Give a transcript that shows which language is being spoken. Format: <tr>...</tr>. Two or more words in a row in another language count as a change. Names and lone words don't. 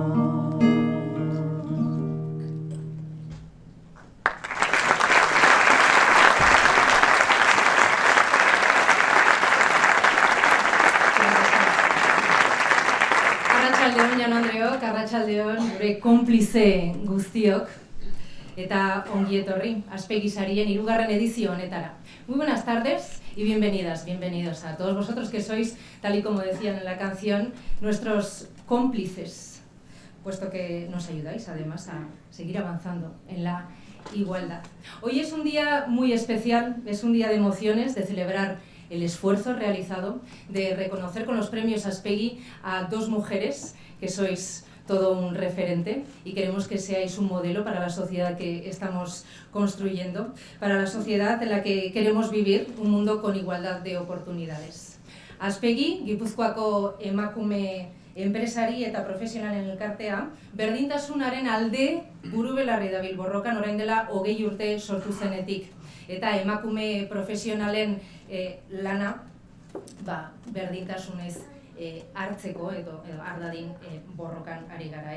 <eu>Arratsaldeon Jaun Andreok, arratsaldeon gure konplize guztiok eta ongi etorri Aspegi Sarien 3. edizio honetara.</eu> <es>Muy buenas tardes y bienvenidos a todos vosotros que sois, tal y como decían en la canción, nuestros cómplices, puesto que nos ayudáis además a seguir avanzando en la igualdad. Hoy es un día muy especial, es un día de emociones, de celebrar el esfuerzo realizado, de reconocer con los premios Aspegi a 2 mujeres que sois todo un referente y queremos que seáis un modelo para la sociedad que estamos construyendo, para la sociedad en la que queremos vivir, un mundo con igualdad de oportunidades.</es> <eu>Aspegi, Gipuzkoako emakume enpresari eta profesionalen elkartea, berdintasunaren alde burubelarri dabil borrokan orain dela 20 urte sortu zenetik. Eta emakume profesionalen lana berdintasunez hartzeko edo ardadin borrokan ari gara.</eu>